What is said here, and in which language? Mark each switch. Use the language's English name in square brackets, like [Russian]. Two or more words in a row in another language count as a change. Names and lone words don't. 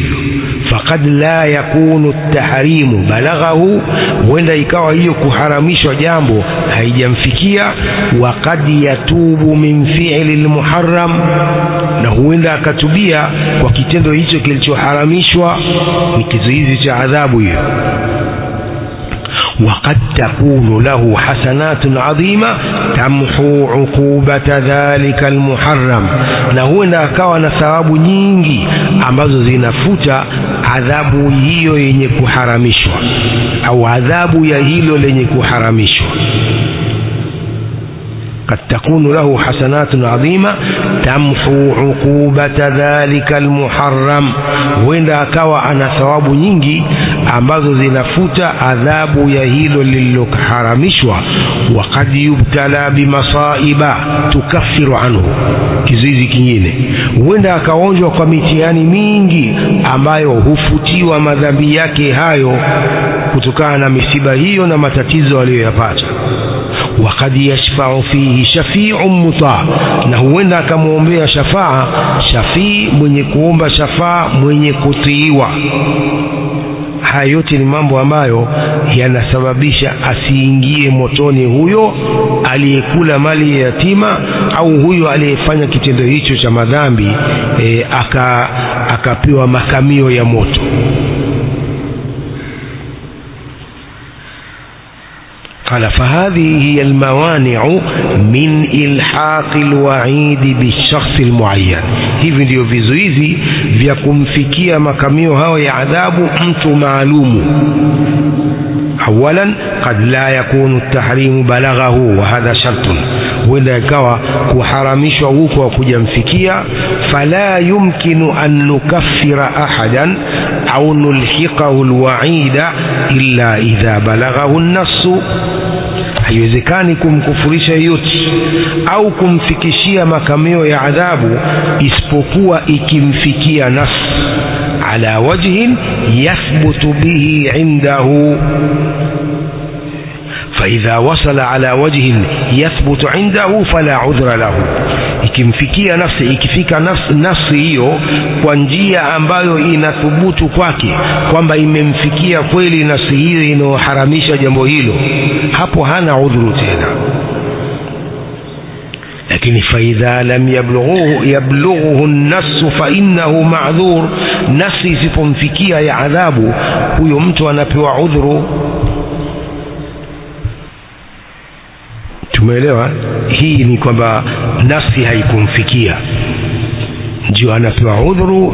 [Arabic] فقد لا يكون التحريم بلغه. [Swahili] huenda ikawa hiyo kuharamishwa jambo haijamfikia. [Arabic] وقد يتوب من فعل المحرم. [Swahili] na huenda akatubia kwa kitendo hicho kilichoharamishwa, ni kizuizi cha adhabu hiyo. [Arabic] وقد تكون له حسنات عظيمة تمحو عقوبة ذلك المحرم. [Swahili] na huenda akawa na thawabu nyingi ambazo zinafuta adhabu hiyo yenye kuharamishwa au adhabu ya hilo lenye kuharamishwa. [Arabic] قد تكون له حسنات عظيمة تمحو عقوبة ذلك المحرم. [Swahili] huenda akawa ana thawabu nyingi ambazo zinafuta adhabu ya hilo lililoharamishwa. [Arabic] وقد يبتلى بمصائب تكفر عنه. [Swahili] kizuizi kingine, huenda akaonjwa kwa mitihani mingi ambayo hufutiwa madhambi yake hayo kutokana na misiba hiyo na matatizo aliyoyapata. [Arabic] وقد يشفع فيه شفيع مطاع. [Swahili] na huenda akamwombea shafii mwenye kuomba shafaa mwenye kutiiwa. haya yote ni mambo ambayo yanasababisha asiingie motoni huyo aliyekula mali ya yatima au huyo aliyefanya kitendo hicho cha madhambi akapewa makamio ya moto. [Arabic] قال فهذه هي الموانع من إلحاق الوعيد بالشخص المعين. [Swahili] hivi ndio vizuizi vya kumfikia makamio hao ya adhabu mtu maalumu. [Arabic] أولا قد لا يكون التحريم بلغه وهذا شرط. [Swahili] huenda ikawa kuharamishwa huko kujamfikia. [Arabic] فلا يمكن أن نكفر أحدا أو نلحقه الوعيد إلا إذا بلغه النص. [Swahili] haiwezekani kumkufurisha yote au kumfikishia makamio ya adhabu isipokuwa ikimfikia [Arabic] نص على وجه يثبت به عنده. فإذا وصل على وجه يثبت عنده فلا عذر له. [Swahili] ikimfikia nafsi, ikifika nafsi hiyo kwa njia ambayo inathubutu kwake kwamba imemfikia kweli nafsi hiyo inayoharamisha jambo hilo, hapo hana udhuru tena. [Arabic] lakini فإذا لم يبلغه النص فإنه معذور. [Swahili] nafsi isipomfikia ya adhabu, huyo mtu anapewa udhuru. Tumeelewa? hii ni kwamba nafsi haikumfikia ndio anapewa udhuru.